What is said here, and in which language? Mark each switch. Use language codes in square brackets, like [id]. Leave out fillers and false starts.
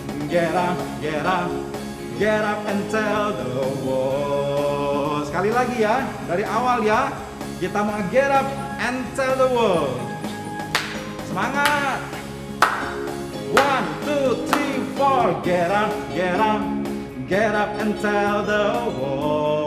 [en] Get up, get up, get up and tell the world. [id] Sekali lagi ya, dari awal ya. Kita mau [en] get up and tell the world. [id] Semangat. [en] 1, 2, 3, 4. Get up, get up, get up and tell the world.